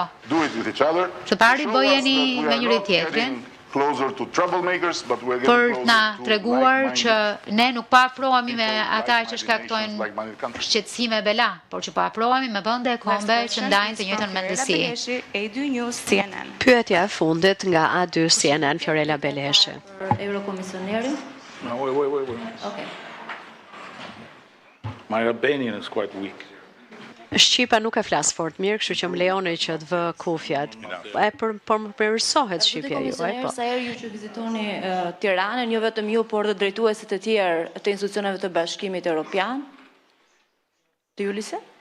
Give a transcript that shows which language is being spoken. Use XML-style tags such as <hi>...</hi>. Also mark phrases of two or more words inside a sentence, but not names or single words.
<sq>Së pari bëjeni me njëri tjetrin për na treguar që ne nuk po afrohemi me ata që shkaktojnë shqetësime bela, por që po afrohemi me vende e kombe që ndajnë të njëjtën mendësi. Pyetja e fundit nga A2 CNN, Fiorella Beleshi. Komisionerin.</sq> <en>Okay. My Albanian is quite weak.</en> <sq>Shqipa nuk e flas fort mirë, kështu që më lejoni që të vë kufjat. Por më përmirësohet shqipja ju, po. Sa herë ju që vizitoni Tiranën, jo vetëm ju, por dhe drejtuesit e tjerë të institucioneve të Bashkimit Evropian? Të ju lise?</sq>